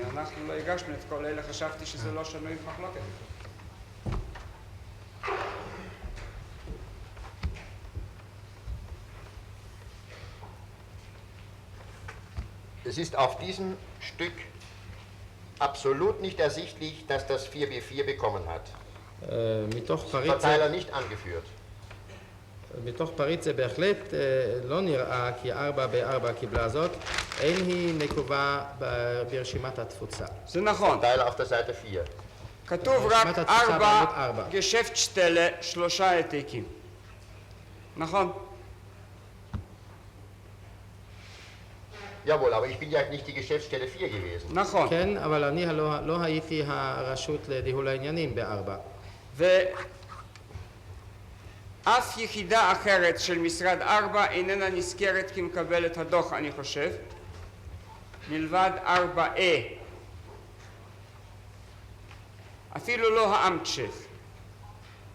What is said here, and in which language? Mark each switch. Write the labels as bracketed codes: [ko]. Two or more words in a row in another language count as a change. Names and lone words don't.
[he] אנחנו לא הגשנו את כל אלה, חשבתי שזה לא שנוי במחלוקת. [de] Es ist auf diesem Stück absolut nicht ersichtlich, dass das 4B4 bekommen hat. Verteiler nicht angeführt. [he] מתוך פריט זה בהחלט לא נראה כי 4 קיבלה זאת, אין היא נקובה ברשימת התפוצה. זה נכון. [de] Verteiler auf der Seite 4. [he] כתוב רק 4 גשפטשטלה, 3 העתקים. נכון? [de] Jawohl, aber ich bin ja nicht die Geschäftsstelle 4 gewesen. [he] נכון. כן, אבל אני לא הייתי הרשות לניהול העניינים ב4. אף יחידה אחרת של משרד 4 איננה נזכרת כמקבלת הדוח, אני חושב, מלבד 4A. אפילו לא האמטשף.